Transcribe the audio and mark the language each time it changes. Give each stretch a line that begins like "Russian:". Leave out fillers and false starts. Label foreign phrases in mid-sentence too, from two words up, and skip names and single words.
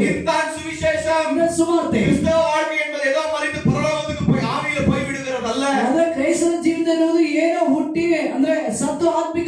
Tamil: இதுதான் சுவிசேஷம்.
Kannada: ಇದು ಸುವಾರ್ತೆ.
Tamil: கிறிஸ்தவ வாழ்க்கை என்பது ஏதோ மறித்து பரலோகத்துக்கு போய் ஆவியில போய் விடுகிறது அல்ல.
Kannada: ಅಂದ್ರೆ ಕ್ರೈಸ್ತರ ಜೀವಿತ ಎನ್ನುವುದು ಏನೋ ಹುಟ್ಟಿ ಅಂದ್ರೆ ಸತ್ತು